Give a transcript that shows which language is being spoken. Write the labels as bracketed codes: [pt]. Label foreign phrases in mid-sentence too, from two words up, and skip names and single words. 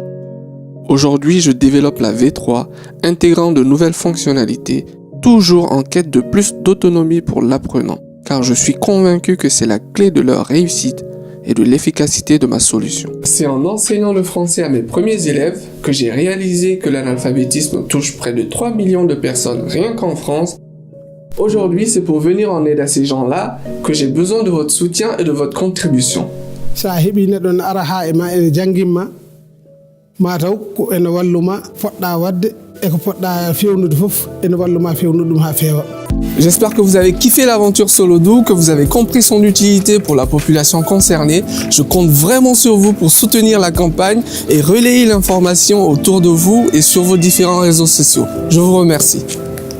[fr] Aujourd'hui, je développe la V3, intégrant de nouvelles fonctionnalités, toujours en quête de plus d'autonomie pour l'apprenant, car je suis convaincu que c'est la clé de leur réussite et de l'efficacité de ma solution. C'est en enseignant le français à mes premiers élèves que j'ai réalisé que l'analphabétisme touche près de 3 millions de personnes rien qu'en France. Aujourd'hui, c'est pour venir en aide à ces gens-là que j'ai besoin de votre soutien et de votre contribution. [ff] Sa heɓi neɗɗo no ara ha e ma ene janginma mataw ko ene walluma poɗɗa wadde e ko poɗɗa fewnude fof ene walluma fewnude ɗum ha feewa. [fr] J'espère que vous avez kiffé l'aventure Solodoo, que vous avez compris son utilité pour la population concernée. Je compte vraiment sur vous pour soutenir la campagne et relayer l'information autour de vous et sur vos différents réseaux sociaux. Je vous remercie.